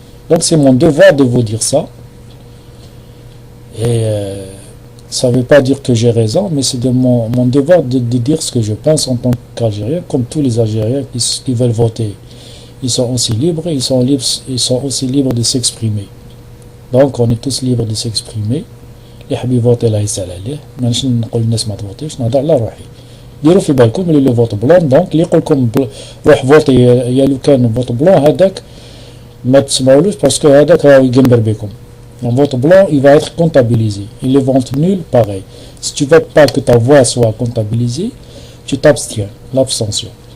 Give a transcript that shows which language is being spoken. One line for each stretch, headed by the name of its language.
French: Donc c'est mon devoir de vous dire ça. Et ça ne veut pas dire que j'ai raison, mais c'est mon devoir de dire ce que je pense en tant qu'Algérien, comme tous les Algériens qui veulent voter. Ils sont aussi libres, ils sont aussi libres de s'exprimer. Donc on est tous libres de s'exprimer.
Arabic: اللي يحب يفوتي الله يسهل عليه، مانيش نقول الناس ما تفوتيش، نهضر على روحي. ديروا في بالكم اللي
French: لو فوت بلون،
Arabic: دونك اللي يقول لكم روح فوتي يا لو كان فوت بلون هذاك ما تسمعولوش، باسكو هذاك راه يقنبر بكم.
French: Un vote blanc, il va être comptabilisé. Et le vote nul, pareil. Si tu ne veux pas que ta voix soit comptabilisée, tu t'abstiens, l'abstention.